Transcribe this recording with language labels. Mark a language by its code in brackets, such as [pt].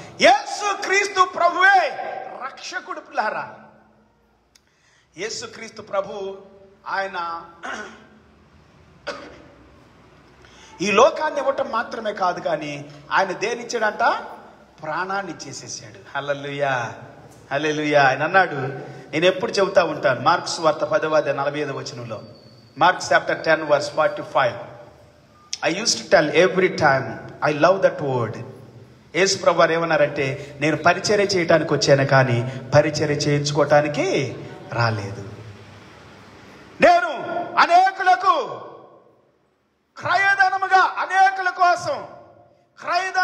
[te] యేసు క్రీస్తు ప్రభువే రక్షకుడు. పిల్లారా, యేసు క్రీస్తు ప్రభు ఆయన ఈ లోకాన్ని ఇవ్వటం మాత్రమే కాదు, కానీ ఆయన దేనిచ్చాడంట? ప్రాణాన్ని ఇచ్చేసేసాడు. హల్లెలూయా, హల్లెలూయా. ఆయన అన్నాడు, నేను ఎప్పుడు చెబుతా ఉంటాను, మార్క్స్ వార్త 10:45 వచనంలో, marks chapter 10 verse 45. [en] I used to tell every time, I love that word. [te] యేసు ప్రభు వారు ఏమన్నారంటే, నేను పరిచర్య చేయడానికి వచ్చాను కానీ పరిచర్య చేయించుకోవటానికి రాలేదు. నేను అనేకులకు క్రయధనముగా, అనేకుల కోసం క్రయధనం